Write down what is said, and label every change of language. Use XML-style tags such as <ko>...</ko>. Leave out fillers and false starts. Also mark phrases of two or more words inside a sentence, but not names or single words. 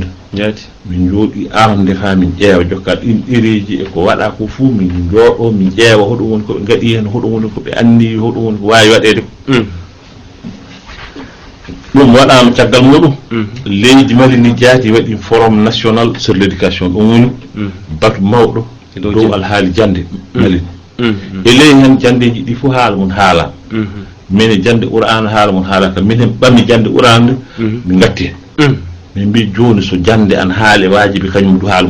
<ff>jeeti min jooɗi arande fa min ƴeewa jokka ɗin ɗereji e ko waɗa ko fuu min jooɗo min ƴeewa hoɗum woni koɓe gaɗi hen hoɗum woni koɓe anni hoɗum woni ko wawi waɗede ko ɗum waɗama caggal muɗum leydi Mali ndi jaati waɗi</ff> <fr>forum national sur l' éducation</fr> <ff>ɗum woni batu mawɗo dow alhaali jande Mali e ley hen jandeji ɗi fuu haala mum haala min jande qur'ana haala mum haala ka minen ɓammi jande qur'ana nde min gatti hen min mbi joni so jande an haale wajibi kañum du haala</ff>